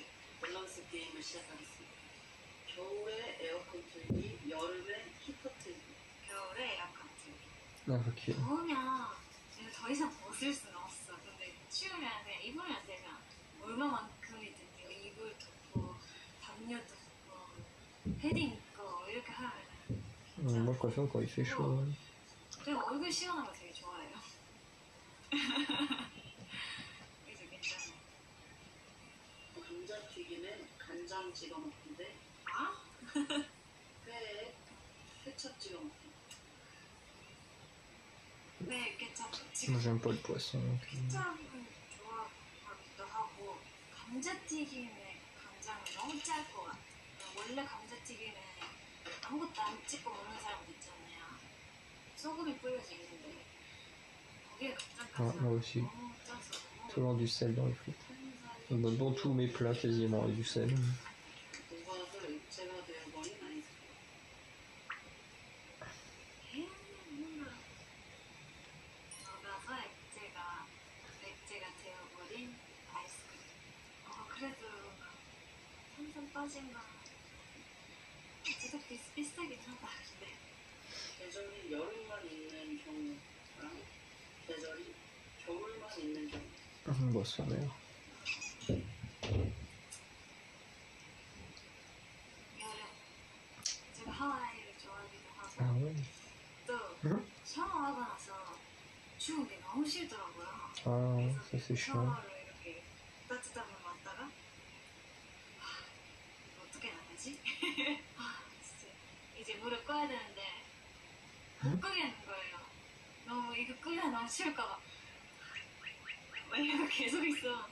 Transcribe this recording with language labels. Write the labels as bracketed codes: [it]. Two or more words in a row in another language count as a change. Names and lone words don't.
[ko] 밸런스 게임을 시작하겠습니다. 겨울에 에어컨 틀기, 여름에 히터 틀기. 겨울에 에어컨 틀기. 아, 오케이. 더우면 이제 더 이상 벗을 수는 없어. 근데 추우면 그냥 입으면 되잖아. 얼마만큼이든 이거 이불 덮고 담요 덮고 패딩 입고 이렇게 하면 [fr] Moi, je préfère quand il fait chaud. [ko] 그냥 얼굴 시원한 거 되게 좋아해요. 그래서 괜찮아. 감자튀김에 간장 찍어 먹는데 아? 회에 케첩 찍어 먹기. 네, 케첩 [fr] Moi, [ko] 지금 [fr] j'aime pas le poisson. Donc, [ko] 케첩은 좋아하기도 하고 감자튀김에 간장은 너무 짤 것 같아. 원래 감자튀김에 아무것도 안 찍고 먹는 사람도 있잖아요. 소금이 뿌려져 있는데 거기에 간장까지 [fr] moi aussi. [ko] 너무 짜서 [fr] Toujours du sel dans les frites. Dans tous mes plats, quasiment, il y a du sel. [ko] 녹아서 액체가 되어버린 아이스크림. 뭔가 녹아서 액체가 되어버린 아이스크림. 그래도 탄산 빠진 거 진짜 비슷하긴 하다. 근데 계절이 여름만 있는 경우랑 계절이 겨울만 있는 경우. [fr] Boisson d'air. [ko] 여름 제가 하와이를 좋아하기도 하고 [fr] Ah ouais. [ko] 또 샤워하고 나서 추운 게 너무 싫더라고요. [fr] Ah, ça c'est chiant. [ko] 샤워를 이렇게 따뜻한 물 맞다가 이거 어떻게 나가지? 진짜 이제 물을 꺼야 되는데 못 끄겠는 거예요. 너무 이거 끄면 너무 싫을까봐 막 이러고 계속 있어.